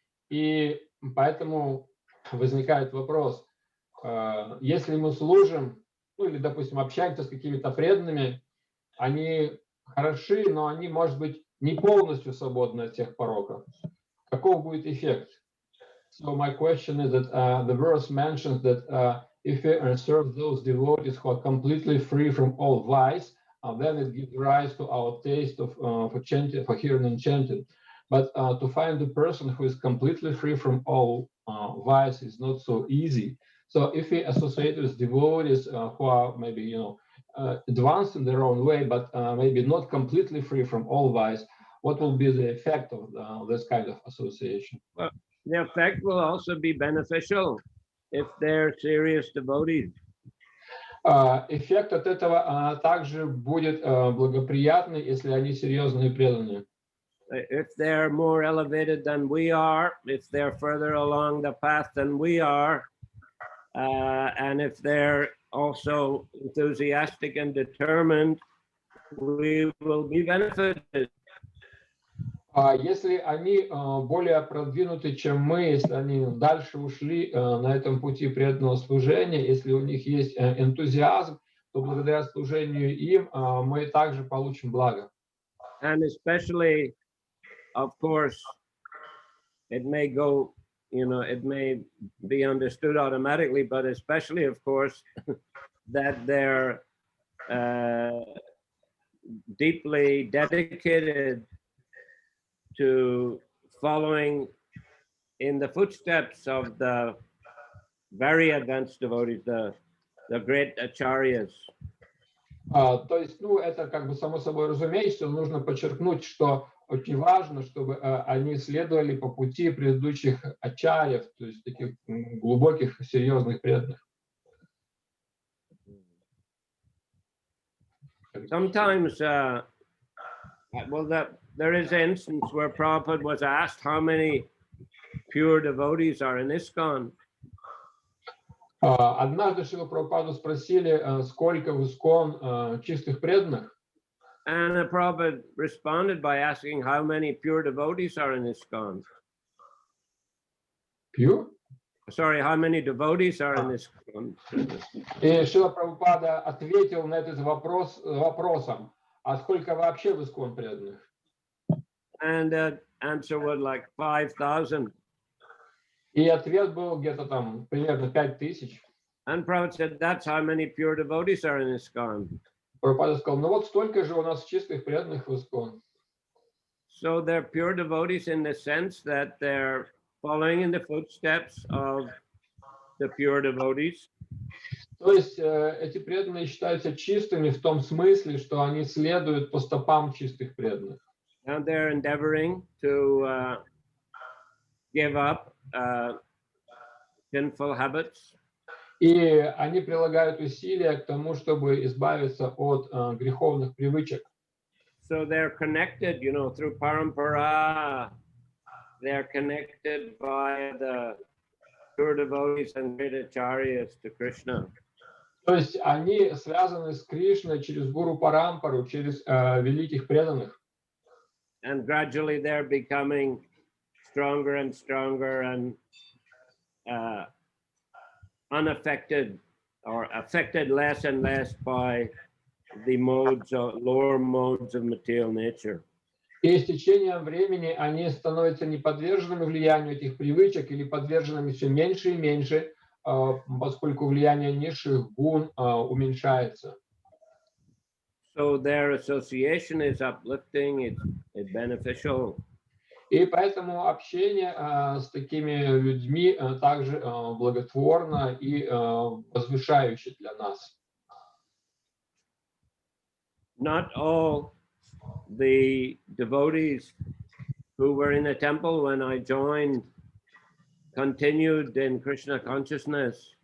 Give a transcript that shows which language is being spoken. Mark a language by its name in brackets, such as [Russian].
[Russian] И поэтому возникает вопрос, если мы служим, ну или, допустим, общаемся с какими-то преданными, они хороши, но они, может быть, не полностью свободны от всех пороков. Каков будет эффект? [English] So my question is that the verse mentions that if we serve those devotees who are completely free from all vice, then it gives rise to our taste of for hearing and chanting. But to find the person who is completely free from all vice is not so easy. So if we associate with devotees who are maybe advanced in their own way, but maybe not completely free from all vice, what will be the effect of this kind of association? Well, the effect will also be beneficial if they're serious devotees. [Russian] Эффект от этого также будет благоприятный, если они серьезные преданные. [English] If they're more elevated than we are, if they're further along the path than we are, and if they're also enthusiastic and determined, we will be benefited. [Russian] Если они более продвинуты, чем мы, если они дальше ушли на этом пути преданного служения, если у них есть энтузиазм, то благодаря служению им мы также получим благо. [English] And especially, of course, it may go, it may be understood automatically, but especially, of course, that they're deeply dedicated to following in the footsteps of the very advanced devotees, the great acharyas. [Russian] То есть, это как бы само собой разумеется, нужно подчеркнуть, что очень важно, чтобы они следовали по пути предыдущих ачарьев, то есть таких глубоких, серьезных преданных. [English] Sometimes, there is an instance where Prabhupada was asked how many pure devotees are in ISKCON. [Russian] Однажды Шрилу Прабхупаду спросили, сколько в ИСККОН чистых преданных. [English] And Prabhupada responded by asking how many pure devotees are in ISKCON. Pure? Sorry, how many devotees are in ISKCON? [Russian] И Шрила Прабхупада ответил на этот вопрос вопросом, а сколько вообще в ИСККОН преданных? [English] And the answer was like 5,000. [Russian] И ответ был где-то там примерно 5000. [English] And Prabhupada said, that's how many pure devotees are in ISKCON. [Russian] Прабхупада сказал, вот столько же у нас чистых преданных в ИСККОН. [English] So they're pure devotees in the sense that they're following in the footsteps of the pure devotees. [Russian] То есть эти преданные считаются чистыми в том смысле, что они следуют по стопам чистых преданных. [English] And they're endeavoring to give up sinful habits. [Russian] И они прилагают усилия к тому, чтобы избавиться от греховных привычек. [English] So they're connected, you know, through parampara. They're connected by the pure devotees and great acharyas to Krishna. [Russian] То есть они связаны с Кришной через гуру Парампару, через великих преданных. [English] And gradually they're becoming stronger and stronger and unaffected or affected less and less by the modes of lower modes of material nature. [Russian] И с течением времени они становятся не подверженными влиянию этих привычек или подверженными все меньше и меньше, поскольку влияние низших гун уменьшается. [English] So their association is uplifting, it's beneficial. [Russian] И поэтому общение с такими людьми также благотворно и возвышающе для нас. [English] Not all the devotees who were in the temple when I joined continued in Krishna consciousness.